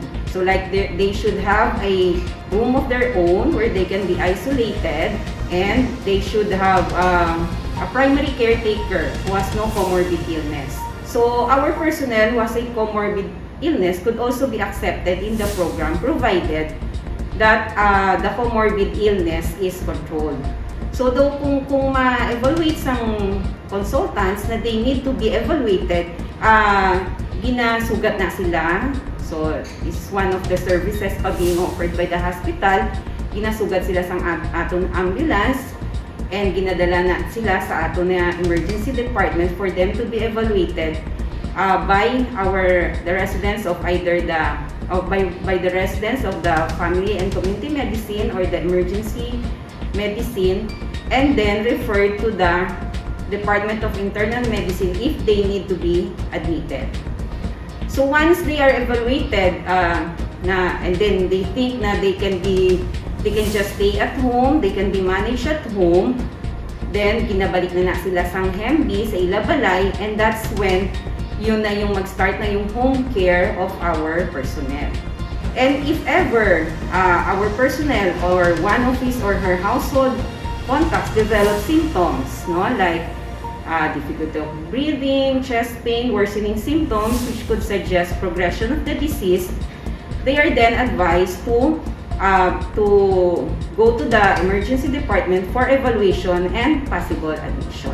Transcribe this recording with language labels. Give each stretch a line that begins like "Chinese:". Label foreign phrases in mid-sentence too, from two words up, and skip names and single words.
English: So like they should have a room of their own where they can be isolated, and they should have a primary caretaker who has no comorbid illness. So our personnel who has a comorbid illness could also be accepted in the program provided that the comorbid illness is controlled. So though
Hiligaynon: kung ma-evaluate sang consultants na
English: they need to be evaluated,
Hiligaynon: ginasugat na sila.
English: So this is one of the services pa being offered by the hospital.
Hiligaynon: Ginasugat sila sang aton ambulance and ginadala na sila sa aton na emergency department
English: for them to be evaluated by the residents of either by the residents of the family and community medicine or the emergency medicine, and then referred to the Department of Internal Medicine if they need to be admitted. So once they are evaluated and then they think na they can just stay at home, they can be managed at home, then
Hiligaynon: ginabalik na sila sang HEMB sa Ilabalay,
English: and that's when
Filipino: yun na yung mag-start na yung
English: home care of our personnel. And if ever our personnel or one of his or her household contacts develop symptoms, like difficulty of breathing, chest pain, worsening symptoms which could suggest progression of the disease, they are then advised to go to the emergency department for evaluation and possible admission.